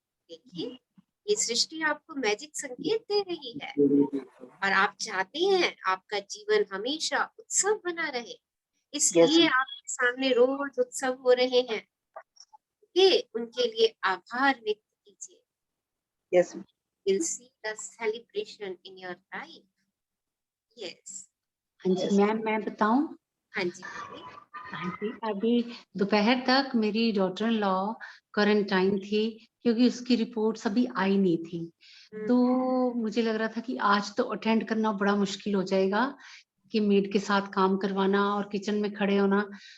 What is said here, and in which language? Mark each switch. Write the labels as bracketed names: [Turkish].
[Hindi] देखिए ये सृष्टि आपको मैजिक संकेत दे रही है और आप चाहते हैं आपका जीवन हमेशा उत्सव बना रहे, इसलिए आपके सामने रोज उत्सव हो रहे हैं। उनके लिए आभार व्यक्त कीजिए। [English] Yes, You'll see the celebration in your life. Yes. [Hindi] हाँ जी मैम, मैं बताऊं? हाँ जी बोलिए। हाँ जी, अभी दोपहर तक मेरी डॉटर इन लॉ क्वारंटाइन थी, क्योंकि उसकी रिपोर्ट्स अभी आई नहीं थी। तो मुझे लग रहा था कि आज तो अटेंड करना बड़ा मुश्किल हो जाएगा, कि मेड के साथ काम करवाना और किचन में खड़े होना।